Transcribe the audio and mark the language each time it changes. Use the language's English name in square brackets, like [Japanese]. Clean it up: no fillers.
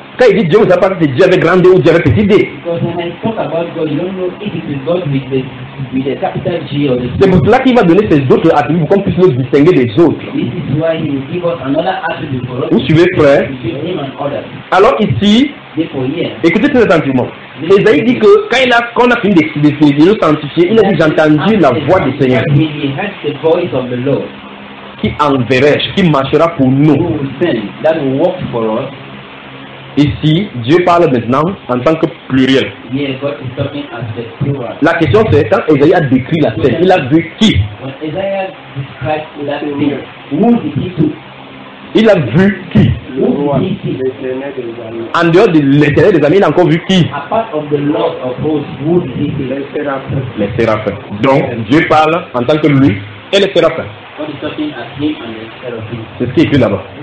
[French] Quand il dit Dieu, vous savez pas si c'est Dieu avec grand D ou Dieu avec petit D. [English] Because when I talk about God, you don't know if it is God with the capital G or the. [French] C'est pour cela qu'il va donner ses autres attributs pour qu'on puisse le distinguer des autres. [English] This is why he will give us another attribute for us. [French] Vous suivez, frère? [English] Him and others. [French] Alors ici, écoutez très attentivement. Esaïe dit que quand il a, quand on a fini de le sanctifier, il a dit, j'ai entendu la voix du Seigneur. [English] He has the voice of the Lord. [French] Qui enverrai-je, qui marchera pour nous. [English] Who will send, that will work for us. [French] Ici, Dieu parle maintenant en tant que pluriel. [English] Yes, God is talking as the plural. [French] La question c'est, quand Esaïe a décrit la scène, il a vu qui? [English] When Esaïe described that scene, who did he see? [French] Il a vu qui? En dehors de l'éternel des amis, il a encore vu qui? Les séraphins. Donc, Dieu parle en tant que lui et les séraphins. C'est ce qui est écrit là-bas.